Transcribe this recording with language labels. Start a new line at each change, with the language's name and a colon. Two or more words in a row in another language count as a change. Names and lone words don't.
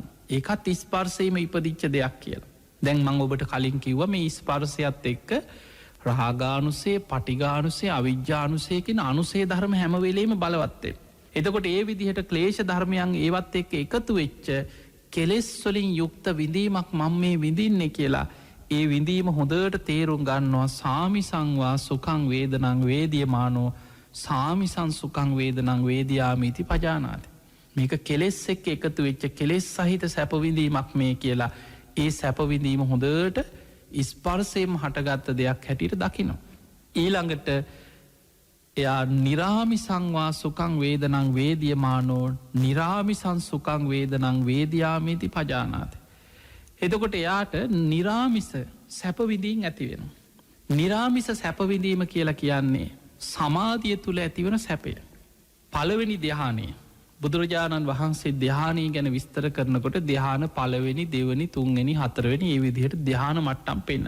Sinhala: ඒකත් ස්පර්සයම ඉපදිච්ච දෙයක් කියලා. දැන් මං ඔබට කලින් කිව්ව මේ ස්පර්සයත් එක්ක රාගානුසේ පටිගානුසේ අවිද්‍යානුසයකින් අනුසේ ධර්ම හැමවෙලේම බලවත්තේ. එතකොට ඒ විදිහට ක්ලේෂ ධර්මයන් ඒවත් එක්ක එකතු වෙච්ච කෙලෙස් වලින් යුක්ත විඳීමක් මං මේ විඳින්න කියලා ඒ විඳීම හොඳට තේරුම් ගන්නවා.
Pali: සාමිසංවා සුකං වේදනං වේදියමානෝ සාමිසං සුකං වේදනං වේදයාමීති පජානාති.
Sinhala: මේක කෙලෙස් එක්ක එකතු වෙච්ච කෙලෙස් සහිත සැපවිඳීමක් මේ කියලා ඒ සැපවිඳීම හොඳට ස්පර්සයම හටගත්ත දෙයක් හැටියට දකිනවා. ඊළඟට එයා
Pali: නිරාමිසංවා සුකං වේදනං වේදියමානෝ නිරාමිසං සුකං වේදනං වේදයාමීති පජානාති.
Sinhala: එතකොට එයාට නිරාමිස සැපවිඳීන් ඇතිවෙන. නිරාමිස සැපවිඳීම කියලා කියන්නේ සමාධිය තුළ ඇතිවන සැපය. පළවෙනි ධ්‍යානයේ බුදුරජාණන් වහන්සේ ධ්‍යානී ගැන විස්තර කරනකොට ධ්‍යාන පළවෙනි දෙවනි තුන්වෙනි හතරවෙනි ඒ විදිහට ධ්‍යාන මට්ටම් පෙන්න්න.